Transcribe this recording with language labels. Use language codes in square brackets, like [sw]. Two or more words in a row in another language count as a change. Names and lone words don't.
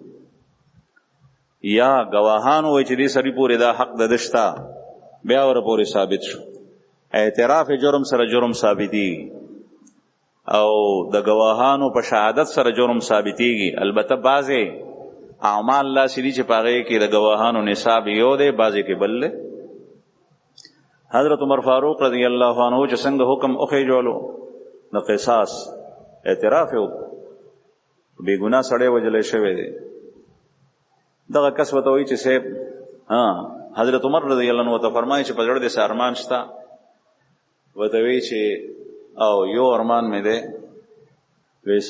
[ps] یا گواهان وایي چې دې سړي پورې دا حق د ده شته، بیا ورپورې ثابت شو. اعتراف جرم سره جرم ثابتېږي او د گواهانو په شهادت سره جرم ثابتېږي. البته بعضې اعمال داسې دي چې په هغې کې د گواهانو نصاب یو دی، بعضې کې بل دی. حضرت عمر فاروق [ar] رضی اللہ عنہ [ps] چې څنګه حکم وخېجولو د قصاص، اعتراف یې بې ګناه سړی وجلی شوی دی. دغه کس ورته وایي چې صاحب حضرت عمر [ar] رضی الله عنه [ps] ورته فرمایي چې په زړه دې څه ارمان شته؟ ورته وایي چې او یو ارمان مې دی، وایي څه؟